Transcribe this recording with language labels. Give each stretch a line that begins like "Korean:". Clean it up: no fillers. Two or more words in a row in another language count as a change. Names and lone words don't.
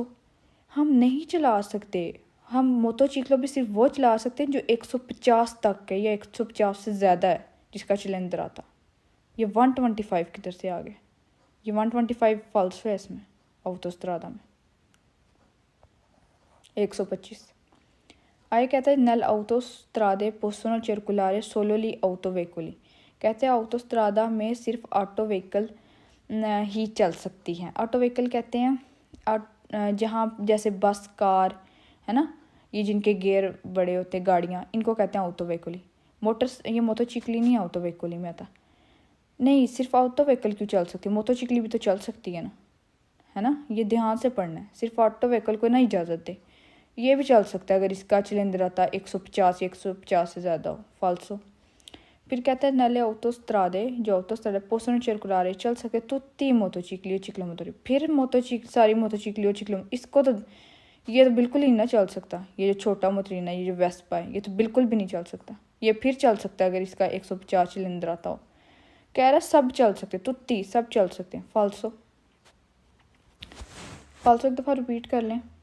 Urdu: ہم نہیں چلا سکتے، ہم موٹوچکلو بھی صرف وہ چلا سکتے ہیں جو 150 تک ہے یا 150 سے زیادہ ہے جس کا چلندراتا. یہ 125 کدھر سے آ گئے، یہ 125 فالسو ہے اس میں autostrada میں. 125 آئے. کہتے ہیں
Italian: नल autostrade possono circolare solo gli autoveicoli,
Urdu: کہتے ہیں autostrada میں صرف
English: auto vehicle
Urdu: ہی چل سکتی ہیں.
English: auto vehicle
Urdu: کہتے ہیں جہاں جیسے بس، کار ہے نا، یہ جن کے گیئر بڑے ہوتے گاڑیاں، ان کو کہتے ہیں
English: auto vehicle.
Urdu: یہ موٹوچکلی نہیں
English: auto vehicle
Urdu: میں آتا۔ نہیں، صرف
English: auto vehicle
Urdu: کیوں چل سکتی ہے، موٹوچکلی بھی تو چل سکتی ہے نا، یہ دھیان سے پڑھنا ہے. صرف
English: auto vehicle
Urdu: کو نا اجازت دے، یہ بھی چل سکتا ہے اگر اس کا چلندراتا 150 یا 150 سے زیادہ ہو. فالسو۔ پھر کہتا ہے
Italian: nelle autostrade
Urdu: جو
Italian: autostrade possono circolare
Urdu: چل سکے
Italian: tutti motocicli
Urdu: اور ciclomotori। پھر ساری موٹوچکلی اور چکلو، اس کو تو یہ تو بالکل ہی نا چل سکتا. یہ جو چھوٹا موٹرینا، یہ جو ویسپا ہے، یہ تو بالکل بھی نہیں چل سکتا. یہ پھر چل سکتا ہے اگر اس کا 150 چلندراتا ہو. کہہ رہا سب چل سکتے، توتی سب چل سکتے ہیں. फाल्सो। فالسو ایک دفعہ ریپیٹ کر لیں.